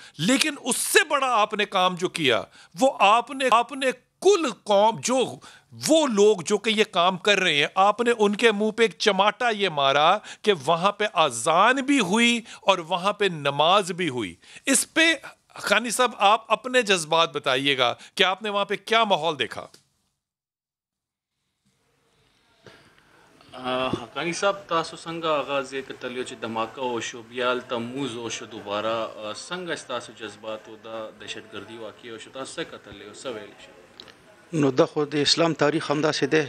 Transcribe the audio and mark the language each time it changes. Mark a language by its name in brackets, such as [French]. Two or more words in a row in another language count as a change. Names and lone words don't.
[Urdu] لیکن اس سے بڑا آپ نے کام جو کیا، وہ آپ نے کل قوم، جو وہ لوگ جو کہ یہ کام کر رہے ہیں، آپ نے ان کے منہ پہ ایک چماٹا یہ مارا کہ وہاں پہ اذان بھی ہوئی اور وہاں پہ نماز بھی ہوئی. اس پہ حقانی صاحب آپ اپنے جذبات بتائیے گا کہ آپ نے وہاں پہ کیا ماحول دیکھا. [Pashto] حقانی صاحب، تاسو څنګه آغاز یې کتلیو چې دھماکه وشو، بیا هلته موز وشو دوباره، څنګه ستاسو جذبات او د دهشتګردي واقع وشو، تاسو څه کتلی او څه ویلی شئ؟ نو دا خو د اسلام تاریخ همداسې دی.